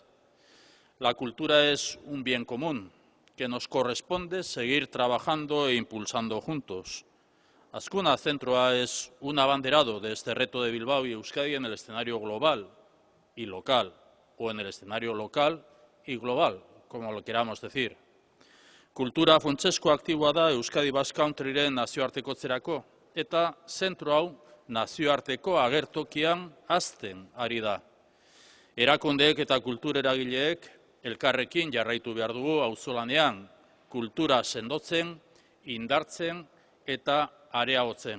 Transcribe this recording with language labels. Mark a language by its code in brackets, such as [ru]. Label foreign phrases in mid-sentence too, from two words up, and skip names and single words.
[es] La cultura es un bien común que nos corresponde seguir trabajando e impulsando juntos. Azkuna Zentroa es un abanderado de este reto de Bilbao y Euskadi en el escenario global y local, o en el escenario local y global, como lo queramos decir. [eu] Kultura funtsezko aktiboa da Euskadi Basque Countryren nazioartekotzerako, eta zentro hau nazioarteko agertokian hazten ari da. Erakundeek eta kultur eragileek elkarrekin jarraitu behar dugu auzolanean, kultura sendotzen, indartzen eta areagotzen.